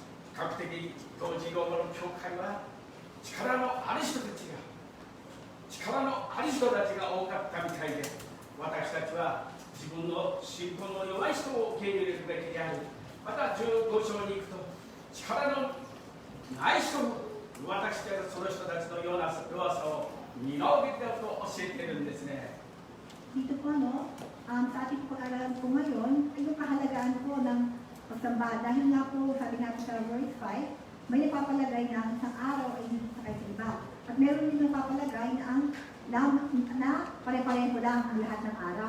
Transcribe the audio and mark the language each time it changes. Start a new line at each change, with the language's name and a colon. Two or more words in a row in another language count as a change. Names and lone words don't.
Japanese: 比較的当時ローマの教会は力のある人たちが多かったみたいで、私たちは自分の信仰の弱い人を受け入れるべきである。また15章に行くと、力のない人も私たちはその人たちの弱さを見直べてだと教えているんですね。
Filipino: Dito po, no, sa ating pag-aralan po ngayon, ay yung kahalagaan po ng pagsamba. Dahil nga po, sabi natin sa verse 5, may napapalagay na ang isang araw ay hindi sakay sa iba. At meron din napapalagay na pare-pareho lang ang lahat ng araw.